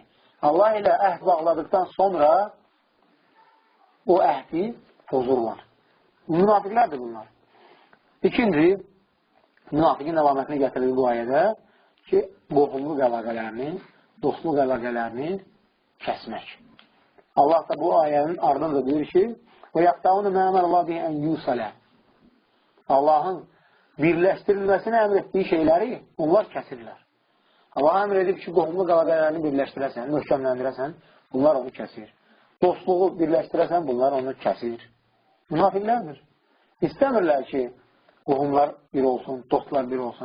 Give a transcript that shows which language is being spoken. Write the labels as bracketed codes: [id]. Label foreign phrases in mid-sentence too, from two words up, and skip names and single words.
[az] Allah ilə əhd bağladıqdan sonra o əhdi pozurlar. Münafiqlərdir bunlar. İkinci, münafiqin əlamətini gətirir bu ayədə ki, qohumluq əlaqələrini, dostluq əlaqələrini kəsmək. Allah da bu ayənin ardınca deyir ki, [ar] وَيَقْتَعُونَ مَا أَمَرَ اللّٰهُ بِهِ أَنْ يُوصَلَ. [az] Allahın birləşdirilməsini əmr etdiyi şeyləri onlar kəsirlər. Allah əmr edib ki, qohumluq əlaqələrini birləşdirəsən, möhkəmləndirəsən, bunlar onu kəsir. Dostluğu birləşdirəsən, bunlar onu kəsir. Münafiqlərdir. İstəmirlər ki, qohumlar bir olsun, dostlar bir olsun.